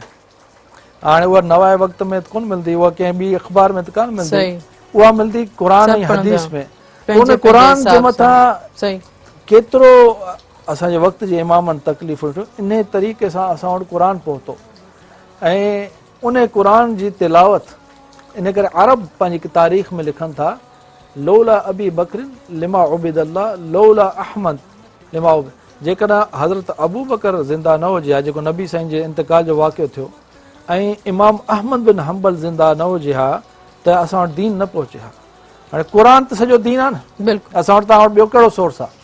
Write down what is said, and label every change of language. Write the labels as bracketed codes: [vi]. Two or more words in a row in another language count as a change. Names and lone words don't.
[sd] हाणे उहा नवाए वक़्त में कोन मिलंदी, उहा कंहिं ॿी अख़बार में त कोन मिलंदी, उहा मिलंदी क़ुरान ऐं हदीस में। उन क़ुरान जे मथां केतिरो असांजे वक़्त जे इमामनि तकलीफ़ थियो, इन तरीक़े सां असां वटि क़ुरान पहुतो ऐं उन क़ुरान जी तिलावत इन करे अरब पंहिंजी तारीख़ में लिखनि था [ar] لولا أبي بكر لما عبد الله لولا أحمد لما عبد. [sd] जेकॾहिं हज़रत अबू बकर ज़िंदा न हुजे हा, जेको नबी साईं जे इंतकाल जो वाक़ियो थियो, ऐं इमाम अहमद बिन हंबल ज़िंदा न हुजे हा त असां वटि दीन न पहुचे हा। हाणे क़ुरान त सॼो दीन आहे न, असां वटि तव्हां वटि ॿियो कहिड़ो सोर्स आहे?